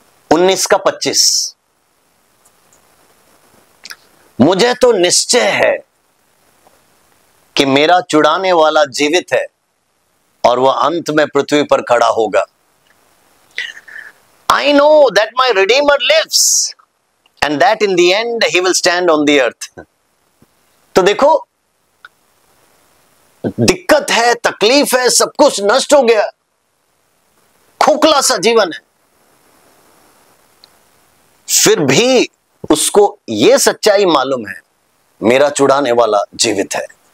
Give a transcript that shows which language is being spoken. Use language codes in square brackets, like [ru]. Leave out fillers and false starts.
[hi] 19 का 25, मुझे तो निश्चय है कि मेरा छुड़ाने वाला जीवित है और वह अंत में पृथ्वी पर खड़ा होगा। [en] I know that my Redeemer lives and that in the end he will stand on the earth. [hi] तो देखो, दिक्कत है, तकलीफ है, सब कुछ नष्ट हो गया, खोखला सा जीवन है, फिर भी उसको यह सच्चाई मालूम है, मेरा छुड़ाने वाला जीवित है।